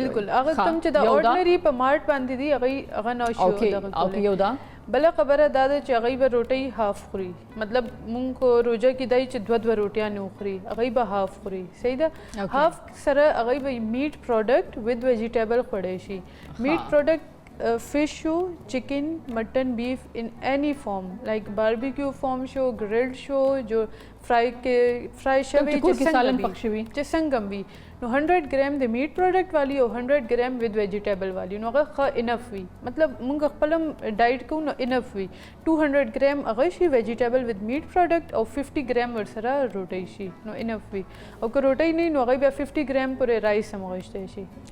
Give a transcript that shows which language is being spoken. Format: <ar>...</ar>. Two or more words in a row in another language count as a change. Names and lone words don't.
<ps>بالکل هغه کوم چې د اورډنري په مارټ باندې دی هغه نه شي یو دا بله خبره دا ده چې هغوی به روټۍ هاف خوري مطلب مونږ خو روژه کې دی چې 2 روټیانې وخوري هغوی به هاف خوري صحیح ده هاف سره هغوی به</ps> <en>meat product with vegetable</en> <ps>خوړی شي</ps> <en>meat product</en> <ps>fish شو</ps> <en>chicken mutton beef in any form like barbecue form</en> <ps>شو grilled شو جو فرائی شوی چې څنګه وي نو 100 ګرام د</ps> <en>meat product</en> <ps>والی او 100 ګرام</ps> <en>with vegetable</en> <ps>والی نو هغه ښه انف وي مطلب مونږ خپل ډایټ کوو نو انف وي 200 ګرام هغه شي</ps> <en>vegetable with meat product</en> <ps>او 50 ګرام ورسره روټۍ شي نو انف وي او که روټۍ نه نو هغه بیا 50 ګرام پورې رایس هم غوښتی شي</ps>